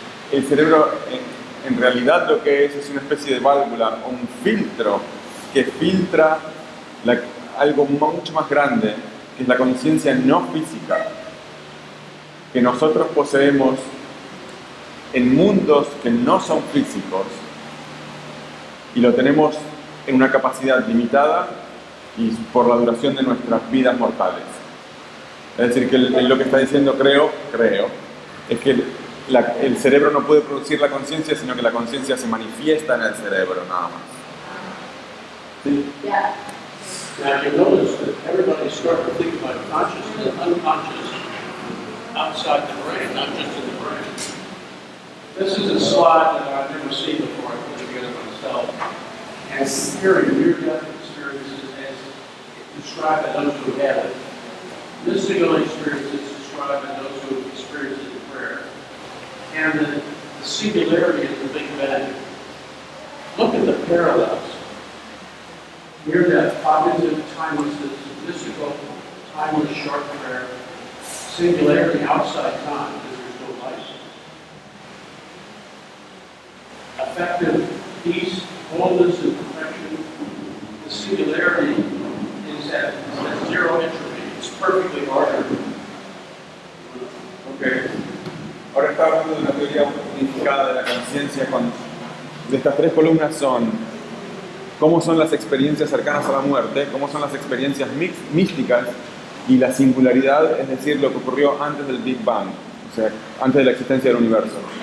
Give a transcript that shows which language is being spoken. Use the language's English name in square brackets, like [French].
[Spanish] El cerebro en realidad lo que es una especie de válvula o un filtro que filtra algo mucho más grande, que es la conciencia no física, que nosotros poseemos en mundos que no son físicos y lo tenemos en una capacidad limitada y por la duración de nuestras vidas mortales. Es decir, que lo que está diciendo, creo, es que el cerebro no puede producir la conciencia, sino que la conciencia se manifiesta en el cerebro, nada más. ¿Sí? [English] Yeah. Now you notice that everybody's starting to think about consciousness and unconscious outside the brain, not just in the brain. This is a slide that I've never seen before. I put it together myself. And comparing near-death experiences as described by those who have it. Mystical experiences described by those who have experienced it in prayer. And the singularity of the Big Bang. Look at the parallels. Near-death, cognitive, timelessness, mystical, timeless, short prayer, singularity outside time, because there's no life. Affective peace, wholeness, and perfection. The singularity is at zero entropy. It's perfectly ordered. Okay. [Spanish] Ahora está hablando de una teoría unificada de la conciencia. De estas tres columnas son cómo son las experiencias cercanas a la muerte, cómo son las experiencias místicas y la singularidad, es decir, lo que ocurrió antes del Big Bang, o sea, antes de la existencia del universo.